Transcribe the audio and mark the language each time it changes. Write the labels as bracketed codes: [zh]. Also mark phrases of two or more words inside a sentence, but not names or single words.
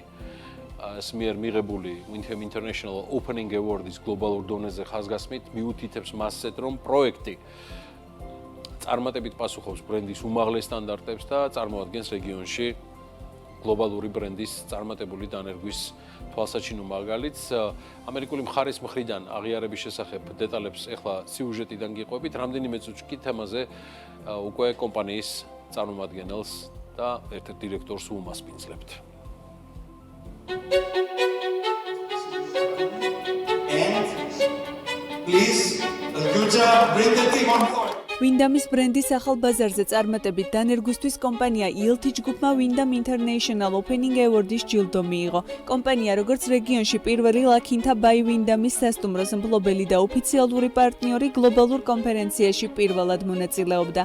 [ka] მიერ მიღებული Wyndham International Opening Award-ის გლობალურ დონეზე ხაზგასმით მიუთითებს მასზე, რომ პროექტი წარმატებით პასუხობს ბრენდის უმაღლეს სტანდარტებს და წარმოადგენს რეგიონში გლობალური ბრენდის წარმატებული დანერგვის თვალსაჩინო მაგალითს. ამერიკული მხარის მხრიდან აღიარების შესახებ დეტალებს ახლა სიუჟეტიდან გიყვებით, რამდენიმე წუთში თემაზე უკვე კომპანიის წარმომადგენელს და ერთ-ერთ დირექტორს უმასპინძლებთ. [en] And please, Lucha, bring the team on board. [ka] Wyndham-ის ბრენდის ახალ ბაზარზე წარმატებით დანერგვისთვის კომპანია LTH Group-მა Wyndham International Opening Award-ის ჯილდო მიიღო. კომპანია როგორც რეგიონში პირველი La Quinta by Wyndham-ის სასტუმროს მფლობელი და ოფიციალური პარტნიორი გლობალურ კონფერენციაში პირველად მონაწილეობდა.